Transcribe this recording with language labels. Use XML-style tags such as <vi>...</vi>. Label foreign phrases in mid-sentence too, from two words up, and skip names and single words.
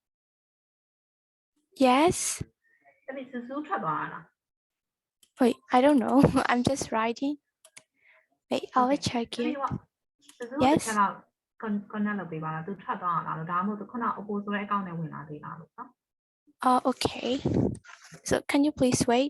<en>Yes.</en> <my>တမီး Suzu ထွက်သွားတာလား</my> <en>Wait, I don't know. I'm just writing. Wait, I'll check</en> <my>တမီး</my> <en>it.</en> <my>က Suzu တစ်</my> <en>Yes.</en> <my>ချက်လောက် connect လုပ်ပေးပါလားသူထွက်သွားတာလားလို့ဒါမှမဟုတ်သူခုန Oppo ဆိုတဲ့အကောင့်နဲ့ဝင်လာသေးလားလို့နော်</my> <en>Okay. So can you please wait?</en>